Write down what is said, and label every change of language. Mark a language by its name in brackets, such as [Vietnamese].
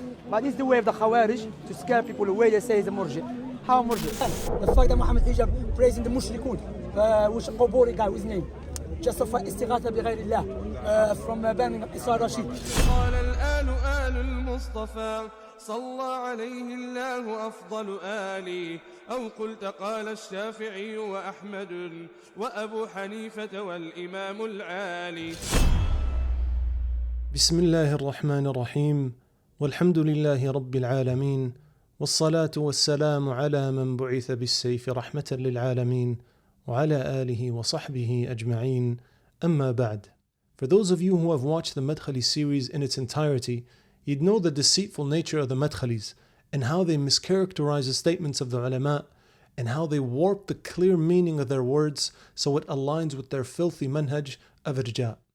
[English] But it's the way of the Khawarij to scare people away. They say he's a Murji'. How a Murji'? The fact that Muhammad Hijab praising the Mushrikun, which Quburi guy with his name, justify istighatha bi ghayri Allah from Birmingham, Asrar Rashid. [Arabic] قال الآل آل المصطفى صلى عليه الله أفضل آلي أو قلت قال الشافعي وأحمد وأبو حنيفة والإمام العالي. بسم الله الرحمن الرحيم والحمد لله رب العالمين والصلاة والسلام على من بعث بالسيف رحمة للعالمين وعلى آله وصحبه أجمعين أما بعد. [English] For those of you who have watched the Madkhali series in its entirety, you'd know the deceitful nature of the Madkhalis and how they mischaracterize the statements of the ulama and how they warp the clear meaning of their words so it aligns with their filthy manhaj of irja'.